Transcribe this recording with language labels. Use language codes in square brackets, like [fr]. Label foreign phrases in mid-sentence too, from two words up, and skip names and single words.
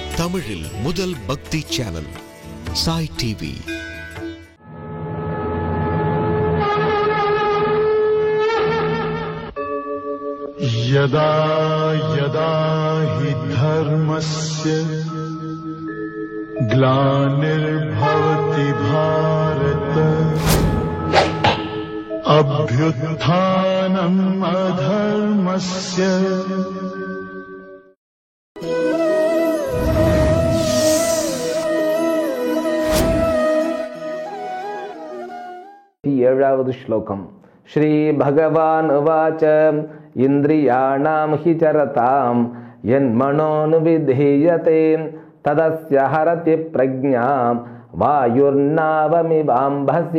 [ta] தமிழில் முதல் பக்தி சேனல் சாய் டிவி. [sa] यदा यदा हि धर्मस्य ग्लानिर्भवति भारत अभ्युत्थानम् अधर्मस्य [ta] ஏழாவது ஸ்லோகம். [sa] श्री भगवान् उवाच इन्द्रियाणां हि चरतां यन् मनोऽनुविधीयते तदस्य हरति प्रज्ञां वायुर्नावमिवाम्भसि.